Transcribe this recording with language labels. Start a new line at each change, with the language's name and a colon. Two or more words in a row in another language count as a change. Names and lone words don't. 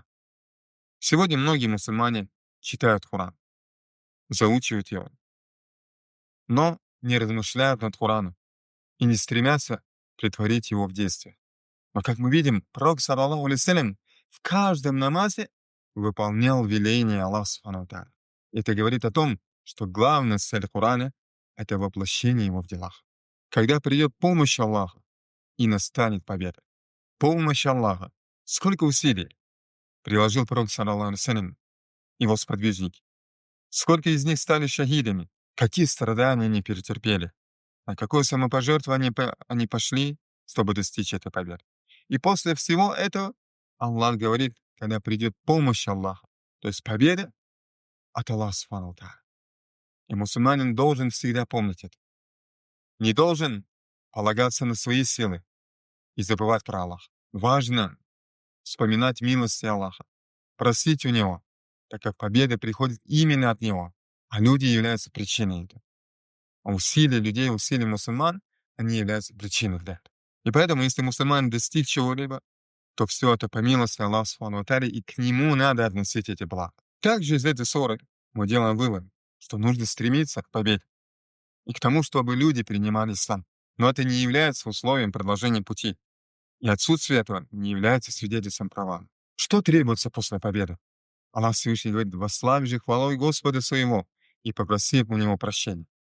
Russian: Сегодня многие мусульмане читают Коран, заучивают его, но не размышляют над Кораном и не стремятся претворить его в действие. Но, как мы видим, пророк,
Arabic: صلى الله عليه وسلم,
Russian: в каждом намазе выполнял веление Аллаха
Arabic: سبحانه وتعالى.
Russian: Это говорит о том, что главная цель Корана — это воплощение его в делах. Когда придет помощь Аллаха и настанет победа. Помощь Аллаха. Сколько усилий приложил пророк,
Arabic: صلى الله عليه وسلم,
Russian: его сподвижники. Сколько из них стали шахидами. Какие страдания они перетерпели. На какое самопожертвование они пошли, чтобы достичь этой победы. И после всего этого Аллах говорит, когда придет помощь Аллаха, то есть победа от Аллаха
Arabic: سبحانه وتعالى.
Russian: И мусульманин должен всегда помнить это. Не должен полагаться на свои силы и забывать про Аллаха. Важно вспоминать милости Аллаха, просить у Него, так как победа приходит именно от Него, а люди являются причиной этого. А усилия людей, усилия мусульман, они являются причиной для этого. И поэтому, если мусульман достиг чего-либо, то все это по милости Аллаха
Arabic: سبحانه وتعالى,
Russian: и к Нему надо относить эти блага. Также из этой суры мы делаем вывод, что нужно стремиться к победе и к тому, чтобы люди принимали ислам. Но это не является условием продолжения пути. И отсутствие этого не является свидетельством права. Что требуется после победы? Аллах Всевышний говорит: «Восславь же хвалой Господа своего и попроси у Него прощения».